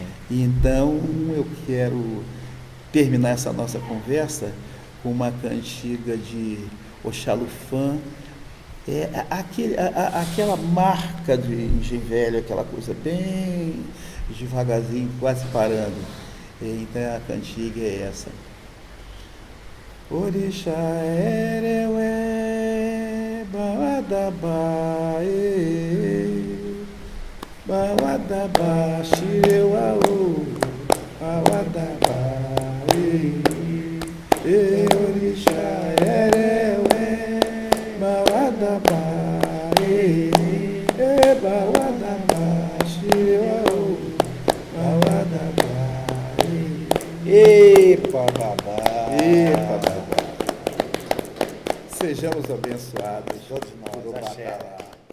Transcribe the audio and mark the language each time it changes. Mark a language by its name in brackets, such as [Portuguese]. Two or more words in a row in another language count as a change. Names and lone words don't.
[Portuguese] E então eu quero terminar essa nossa conversa com uma cantiga de Oxalufã, aquela marca de engenho velho, aquela coisa bem devagarzinho, quase parando. Então a cantiga é essa. [Yoruba] Orixá ereué, bawadabá, bawadabá, xireuaú, bawadabá, orixá ereué, bawadabá, bawadabá, xireuaú, bawadabá. Epa, babá. Epa, [Portuguese] babá. Sejamos abençoados Todos nós, por axé. Obatalá.